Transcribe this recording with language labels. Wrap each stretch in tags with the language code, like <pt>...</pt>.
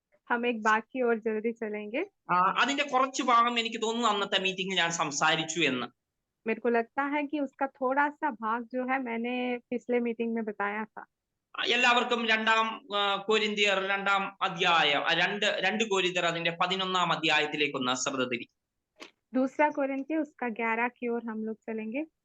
<hi>हम एक बात की ओर जल्दी चलेंगे।</hi> <ml>അതിന്റെ കുറച്ച് ഭാഗം എനിക്ക് തോന്നുന്നു അന്നത്തെ മീറ്റിംഗിൽ ഞാൻ സംസാരിച്ചു എന്ന്.</ml> <hi>मेरे को लगता है कि उसका थोड़ा सा भाग जो है मैंने पिछले मीटिंग में बताया था।</hi> <ml>എല്ലാവർക്കും 2 കൊരിന്ത്യർ 2-ാം അധ്യായം 2 കൊരിന്ത്യർ അതിന്റെ 11-ാം അധ്യായത്തിലേക്ക് ഒന്ന് ശ്രദ്ധ തിരിക്കും.</ml> <hi>दूसरा कोरिन्थियर उसका 11 की ओर हम लोग चलेंगे।</hi>